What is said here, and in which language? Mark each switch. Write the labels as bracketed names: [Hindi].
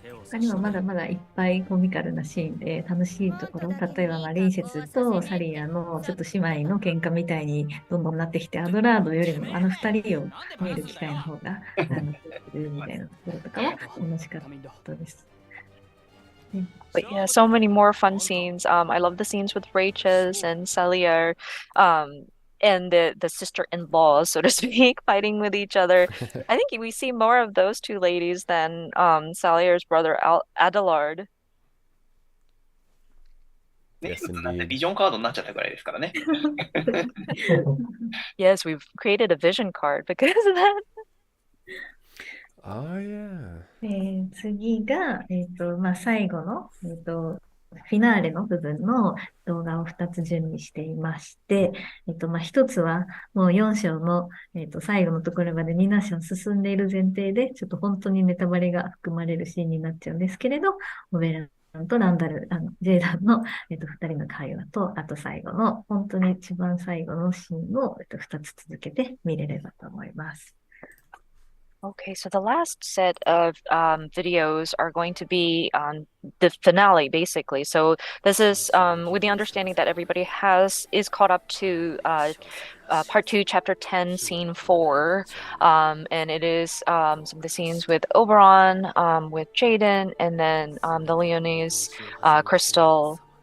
[Japanese] 他にはまだまだいっぱいコミカルなシーンで楽しいところ、例えばリンセツとサリアのちょっと姉妹の喧嘩みたいにどんどんなってきて、アドラードよりもあの二人を見る機会の方がみたいなところとかは楽しかったです。 [English] But yeah, so many more fun scenes. I love the scenes with Rachel and Celia, and the sister-in-laws, so to speak, fighting with each other. I think we see more of those two ladies than Salia's brother Adelard. Yes, [Japanese] なんて [English] indeed. [Japanese] ビジョンカードになっちゃったぐらいですからね。 [English] Yes, we've created a vision card because of that. Oh, yeah. [Japanese] 次が、最後の、フィナーレの部分の動画を2つ準備していまして、1つはもう4章の、最後のところまで2章進んでいる前提で、ちょっと本当にネタバレが含まれるシーンになっちゃうんですけれど、オベランとランダル、ジェイダンの、2人の会話と、あと最後の、本当に一番最後のシーンを、2つ続けて見れればと思います。 [English] Okay, so the last set of videos are going to be the finale, basically. So this is with the understanding that everybody is caught up to part 2, chapter 10, scene 4, and it is some of the scenes with Oberon, with Jaden, and then the Leonis, Crystal.